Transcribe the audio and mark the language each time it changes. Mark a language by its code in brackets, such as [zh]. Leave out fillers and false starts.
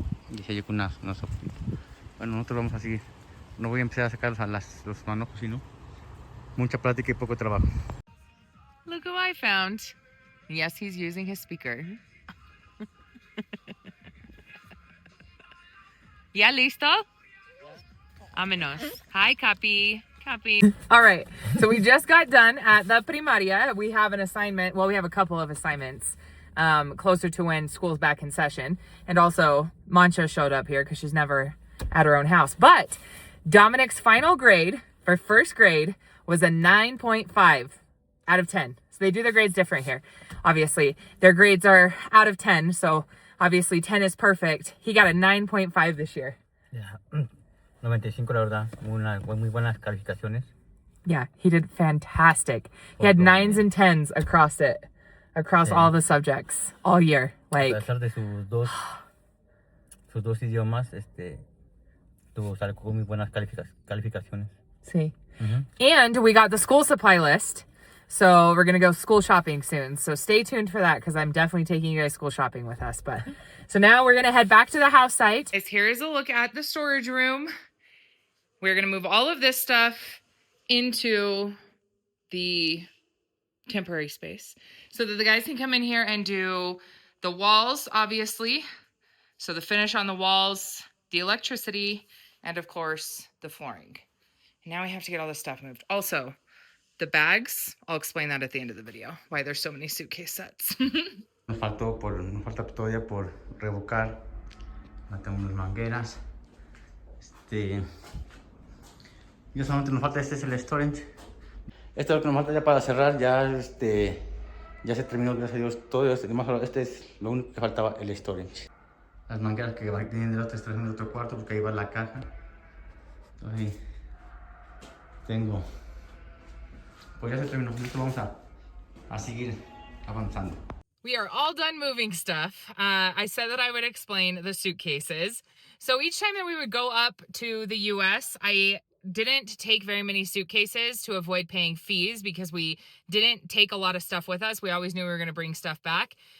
[es] Dije yo con una sopita. Bueno, nosotros vamos a seguir. No voy a empezar a sacar los manojos, sino mucha plática y poco trabajo. [en] Look who I found. Yes, he's using his speaker. [es] ¿Ya listo? Vámonos. [en] Hi, Capi. All right, so we just got done at the primaria. We have an assignment. Well, we have a couple of assignments closer to when school's back in session. And also, Mancha showed up here because she's never at her own house. But Dominic's final grade for first grade was a 9.5 out of 10. So they do their grades different here. Obviously, their grades are out of 10. So obviously 10 is perfect. He got a 9.5 this year. Yeah. [es] 95, la verdad. Muy buenas calificaciones. [en] Yeah, he did fantastic. He had 9s and 10s across all the subjects all year. Like, [es] a pesar de sus dos idiomas, sacó muy buenas calificaciones. [en] See. Mm-hmm. And we got the school supply list. So we're going to go school shopping soon. So stay tuned for that, because I'm definitely taking you guys school shopping with us. But so now we're going to head back to the house site. Here's a look at the storage room. We're going to move all of this stuff into the temporary space so that the guys can come in here and do the walls, obviously. So the finish on the walls, the electricity, and of course the flooring. And now we have to get all this stuff moved. Also, the bags, I'll explain that at the end of the video, why there's so many suitcase sets. [es] Nos falta todavía por revocar. Tengo unas mangueras. Y solamente nos falta, es el storage. Esto es lo que nos falta ya para cerrar. Ya se terminó, gracias a Dios, todo. Este es lo único que faltaba, el storage. Las mangueras que vienen del otro extremo del otro cuarto, porque ahí va la caja. Entonces ahí tengo. Pues ya se terminó. Esto vamos a seguir avanzando. [en] We are all done moving stuff. I said that I would explain the suitcases. So each time that we would go up to the US, I didn't take very many suitcases to avoid paying fees, because we didn't take a lot of stuff with us. We always knew we were going to bring stuff back.